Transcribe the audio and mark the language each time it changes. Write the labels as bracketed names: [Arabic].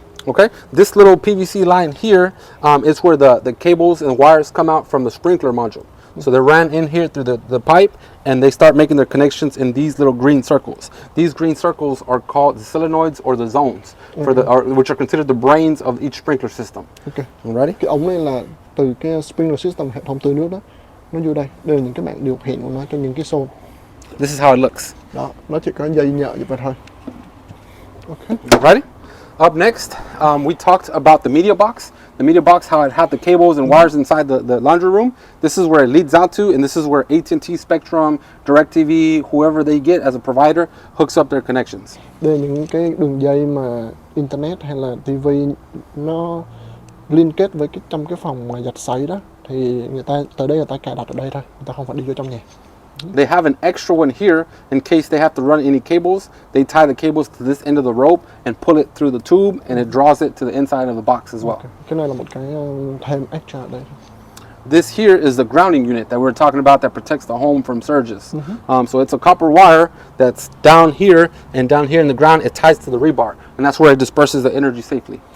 [English] Okay, this little PVC line here is where the cables and wires come out from the sprinkler module. So they're ran in here through the pipe, and they start making their connections in these little green circles. These green circles are called the solenoids or the zones, which are considered the brains of each sprinkler system. Okay. Ready? [Vietnamese] Cái ống này là từ cái sprinkler system, hệ thống tưới nước đó, nó vô đây. Đây là những cái bảng điều khiển của nó cho những cái xô. [English] This is how it looks. [Vietnamese] Đó, nó chỉ có dây nhợ như vậy thôi. Okay. [English] Ready? Up next, we talked about the media box. the media box, how it had the cables and wires inside the laundry room. This is where it leads out to, and this is where AT&T, Spectrum, DirecTV, whoever they get as a provider, hooks up their connections. [Vietnamese] Đây là những cái đường dây mà internet hay là tivi nó liên kết với trong cái phòng mà giặt sấy đó, thì người ta tới đây người ta cài đặt ở đây thôi, người ta không phải đi vô trong nhà. [English] They have an extra one here in case they have to run any cables. They tie the cables to this end of the rope and pull it through the tube, and it draws it to the inside of the box as well. Okay. [Vietnamese] Cái này là một cái thêm extra ở đây. [English] This here is the grounding unit that we're talking about that protects the home from surges. So it's a copper wire that's down here, and down here in the ground it ties to the rebar, and that's where it disperses the energy safely.